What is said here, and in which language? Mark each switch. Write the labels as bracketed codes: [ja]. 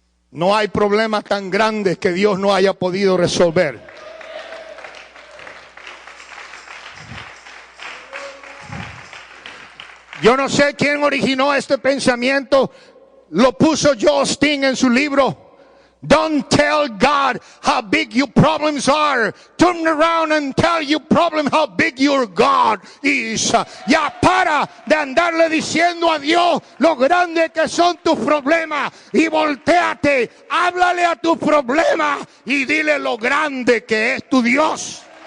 [es] No hay problema tan grande que Dios no haya podido resolver. Yo no sé quién originó este pensamiento. Lo puso Justin en su libro. [en] Don't tell God how big your problems are. Turn around and tell your problem how big your God is. [es] Ya para de andarle diciendo a Dios lo grande que son tus problemas. Y voltéate, háblale a tus problemas y dile lo grande que es tu Dios.